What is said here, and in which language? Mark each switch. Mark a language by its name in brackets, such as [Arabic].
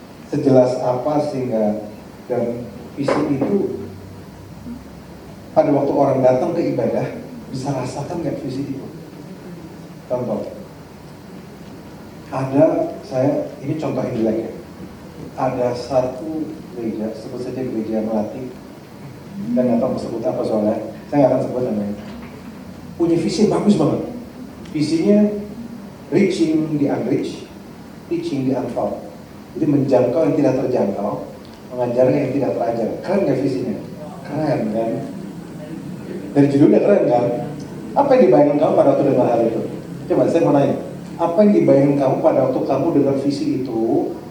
[Indonesian] Sejelas apa sehingga dan visi itu pada waktu orang datang ke ibadah bisa rasakan nggak visi itu? Contoh, ada ini contoh yang jelek ya. Ada satu gereja, sebut saja gereja Melati, dan nggak tahu mau sebut apa soalnya, saya nggak akan sebut namanya. Punya visi bagus banget. [English] Visinya reaching the unreached, teaching the untaught. [Indonesian] Jadi menjangkau yang tidak terjangkau, mengajar yang tidak terajar. Keren nggak visinya? Keren kan? Dari judulnya keren kan? Apa yang dibayangkan kamu pada waktu dengar hal itu? Coba saya mau nanya, apa yang dibayangkan kamu pada waktu kamu dengar visi itu?